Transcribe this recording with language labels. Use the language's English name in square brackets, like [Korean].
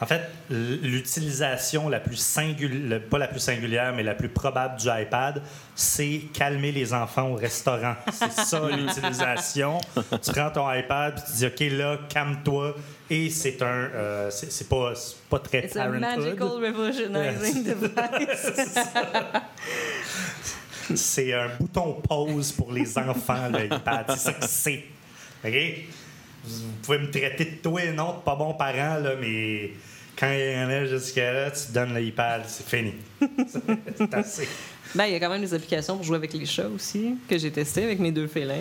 [French] En fait, l'utilisation la plus singulière, pas la plus singulière, mais la plus probable du iPad, c'est calmer les enfants au restaurant. C'est ça l'utilisation. Tu prends ton iPad et tu dis « OK, là, calme-toi. » Et c'est un... C'est pas très [English] It's parenthood. It's a magical revolutionizing device. [French] C'est un bouton pause pour les enfants, l'iPad. C'est ça que c'est. OK? Vous pouvez me traiter de toi et non, de pas bon parent, là, mais quand il y en a jusqu'à là, tu donnes l'iPad, c'est fini. C'est assez. Ben, il y a quand même des applications pour jouer avec les chats aussi, que j'ai testé avec mes deux félins.